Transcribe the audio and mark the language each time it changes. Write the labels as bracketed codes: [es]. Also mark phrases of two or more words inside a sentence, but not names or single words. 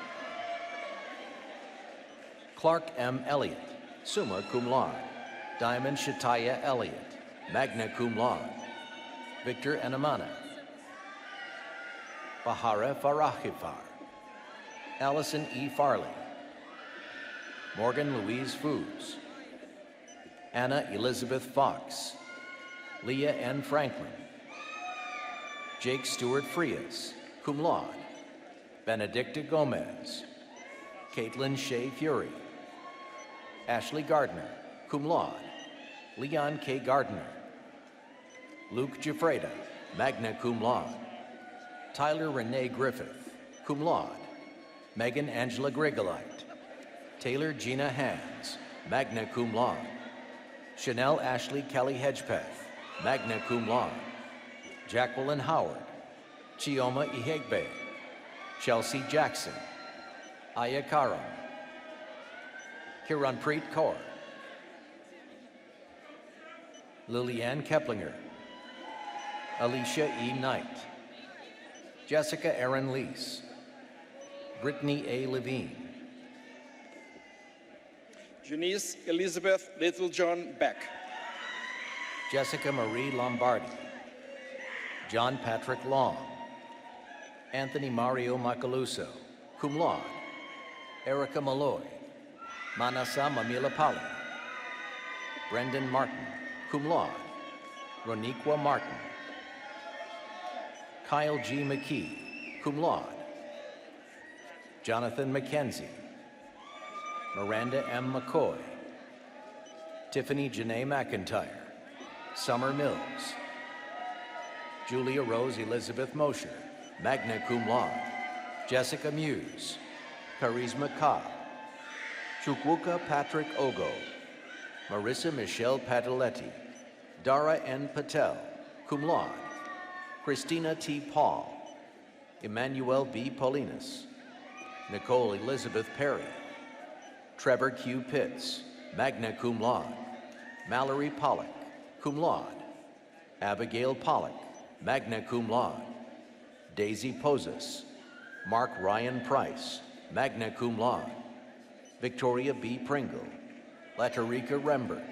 [en] Clark M. Elliott, [la] summa cum laude. [en] Diamond Shataya Elliott, [la] magna cum laude. [en] Victor Enamana. Bahara Farahifar. Allison E. Farley. Morgan Louise Foos. Anna Elizabeth Fox. Leah N. Franklin. Jake Stewart Frias, [la] cum laude. [en] Benedicta Gomez. Caitlin Shea Fury. Ashley Gardner, [la] cum laude. [en] Leon K. Gardner. Luke Giuffreda, [la] magna cum laude. [en] Tyler Renee Griffith, [la] cum laude. [en] Megan Angela Grigolite. Taylor Gina Hands, [la] magna cum laude. [en] Chanel Ashley Kelly Hedgepeth, [la] magna cum laude. [en] Jacqueline Howard. Chioma Ihegbe. Chelsea Jackson. Aya Karam. Kiranpreet Kaur. Lilianne Keplinger. Alicia E. Knight. Jessica Erin Lees. Brittany A. Levine. Janice Elizabeth Littlejohn Beck. Jessica Marie Lombardi. John Patrick Long. Anthony Mario Macaluso, [la] cum laude. [en] Erica Malloy. Manasa Mamilapali. Brendan Martin, [la] cum laude. [en] Roniqua Martin. Kyle G. McKee, [la] cum laude. [en] Jonathan McKenzie. Miranda M. McCoy. Tiffany Janae McIntyre. Summer Mills. Julia Rose Elizabeth Mosher, [la] magna cum laude. [en] Jessica Muse. Charisma Cobb. Chukwuka Patrick Ogo. Marissa Michelle Padiletti. Dara N. Patel, [la] cum laude. [en] Christina T. Paul. Emmanuel B. Paulinus. Nicole Elizabeth Perry. Trevor Q. Pitts, [la] magna cum laude. [en] Mallory Pollock, [la] cum laude. [en] Abigail Pollock, [la] magna cum laude. [en] Daisy Posas. Mark Ryan Price, [la] magna cum laude. [en] Victoria B. Pringle. Latarika Rembert.